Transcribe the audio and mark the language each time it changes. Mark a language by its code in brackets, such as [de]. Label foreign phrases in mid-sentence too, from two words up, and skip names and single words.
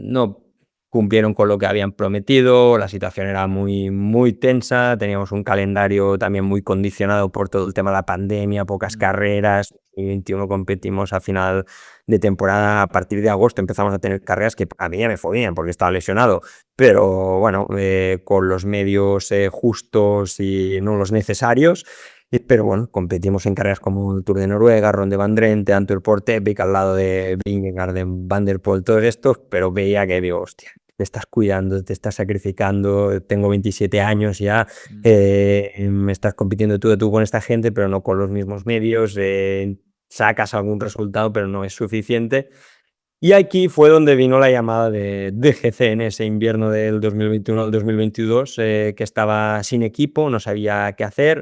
[es] No cumplieron con lo que habían prometido, la situación era muy, muy tensa, teníamos un calendario también muy condicionado por todo el tema de la pandemia, pocas carreras, en 2021 competimos a final de temporada, a partir de agosto empezamos a tener carreras que a mí ya me fue bien porque estaba lesionado, pero bueno, con los medios justos y no los necesarios. Pero bueno, competimos en carreras como el Tour de Noruega, Ronde van Drenthe, Antwerp Port Epic, al lado de Vingegaard, de Van der Poel, todos estos, pero veía que digo, hostia, te estás cuidando, te estás sacrificando, tengo 27 años ya, me estás compitiendo tú de tú con esta gente, pero no con los mismos medios, sacas algún resultado, pero no es suficiente. Y aquí fue donde vino la llamada de GC en ese invierno del 2021 al 2022, que estaba sin equipo, no sabía qué hacer.